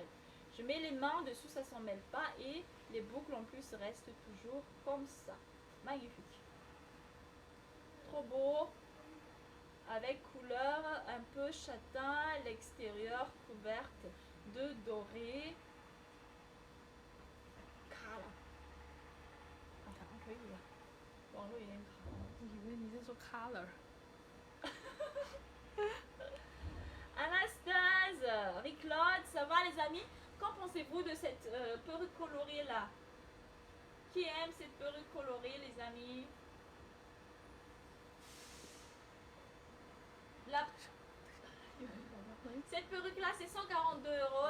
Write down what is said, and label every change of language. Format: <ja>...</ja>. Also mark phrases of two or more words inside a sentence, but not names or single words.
<fr>Je mets les mains dessus, ça ne s'en mêle pas et les boucles en plus restent toujours comme ça. Magnifique. Trop beau. Avec couleur un peu châtain, l'extérieur couverte de doré. Color.</fr> <zh>可以了，网络有点卡。以为你在说 color。</zh> <fr>Anastasia, Marie-Claude, ça va les amis? Qu'en pensez-vous de cette perruque colorée là? Qui aime cette perruque colorée les amis? Cette perruque là c'est 142 €.</fr>